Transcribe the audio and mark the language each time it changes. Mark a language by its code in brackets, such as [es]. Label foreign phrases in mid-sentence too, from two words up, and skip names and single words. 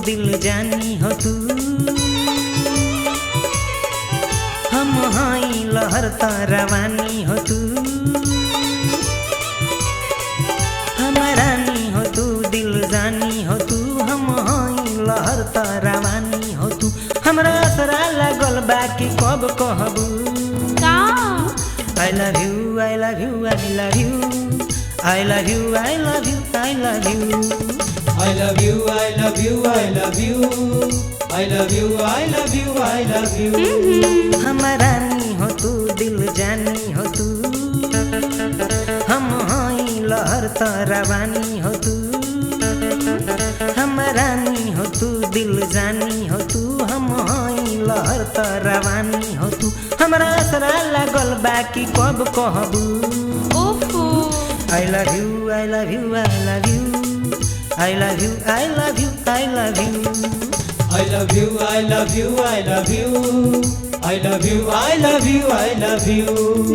[bho] दिल जानी हो तू। हम हाई लहर त रवानी हो तू। रानी हो तू दिल जानी हो तू। हम हाई लहर त रवानी हो तू। हमरा असरा लागल बाकी कब कहबू का [en] I love you, I love you, I love you, I love you, I love you, I love you, I love you, I love you, I love you, I love you, I love you, I love you। [bho] हम रानी हो तू दिल जानी हो तू। हम हाई लहर त रवानी हो तू। हम रानी हो तू दिल जानी हो तू। हम हाई लहर त रवानी हो तू। हमरा असरा लागल बाकी कब कहबू ओहो [en] I love you, I love you, I love you, I love you, I love you, I love you, I love you, I love you, I love you, I love you, I love you, I love you।